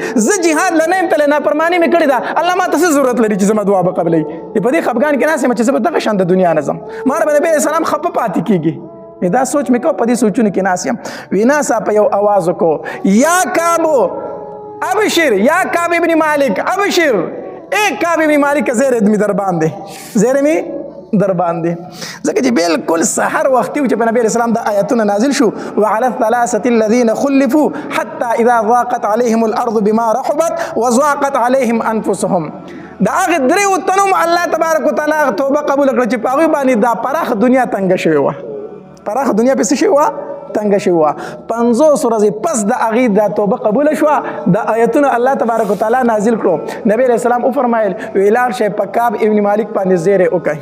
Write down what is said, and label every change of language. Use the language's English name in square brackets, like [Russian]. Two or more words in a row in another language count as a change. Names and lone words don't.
[Pashto] زه جهاد له نه یم تللی نافرماني مې کړې ده الله ما ته څه ضرورت لري چې زما دعا به قبلوي. په دې خفګان کې ناست یم چې زه به دغه شان د دنیا نه ځم ما به نبي [Arabic] علیه السلام [Pashto] خفه پاتې کېږي. دا سوچ مې کو په دې سوچونو کې ناست یم. وی ناڅاپه یو آواز وکړو [Arabic] یا کعب ابشر یا کعب ابن مالک ابشر [Pashto] ای کعب ابن مالک زیر می در باندې زیر می در باندې ځکه چې بالکل سحر وختي چې په نبی [Arabic] علیه السلام [Pashto] د آیتونه نازل شو [Arabic] وعلى الثلاثه الذين خلفوا حتى اذا ضاقت عليهم الارض بما رحبت وضاقت عليهم انفسهم. [Pashto] دا هغه دریو تنو [Arabic] الله تبارک وتعالى [Pashto] توبه قبول کړه چې په هغوی باندې دا پراخه دنیا تنګه شوې وه. پراخه دنیا پسې شوې وه تنګه شوې وه. 50 ورځې پس د هغې دا توبه قبوله شوه دا آیتونه [Arabic] الله تبارک وتعالی [Pashto] نازل کړو. نبی [Arabic] علیه السلام [Pashto] وفرمایل وی لاړ شئ په کعب ابن مالک باندې زیری وکئ.